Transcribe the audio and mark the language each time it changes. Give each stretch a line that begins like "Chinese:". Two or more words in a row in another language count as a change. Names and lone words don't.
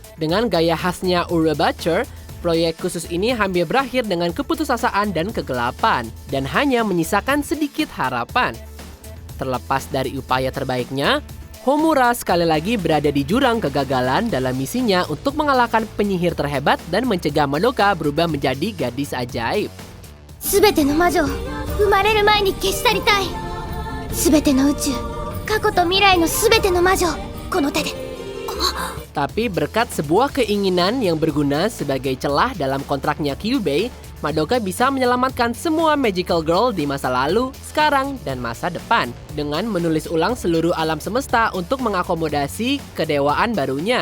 Indonesian: Dengan gaya khasnya Urabacher, proyek khusus ini hampir berakhir dengan keputusasaan dan kegelapan, dan hanya menyisakan sedikit harapan. Terlepas dari upaya terbaiknya, Homura sekali lagi berada di jurang kegagalan dalam misinya untuk mengalahkan penyihir terhebat dan mencegah Madoka berubah menjadi gadis ajaib.
Japanese: すべての魔女を生まれる前に消し去りたい。すべての宇宙、過去と未来のすべての魔女をこの手で。
Indonesian: Tapi berkat sebuah keinginan yang berguna sebagai celah dalam kontraknya Kyubey, Madoka bisa menyelamatkan semua
English: magical girl
Indonesian: di masa lalu, sekarang, dan masa depan dengan menulis ulang seluruh alam semesta untuk mengakomodasi kedewaan barunya.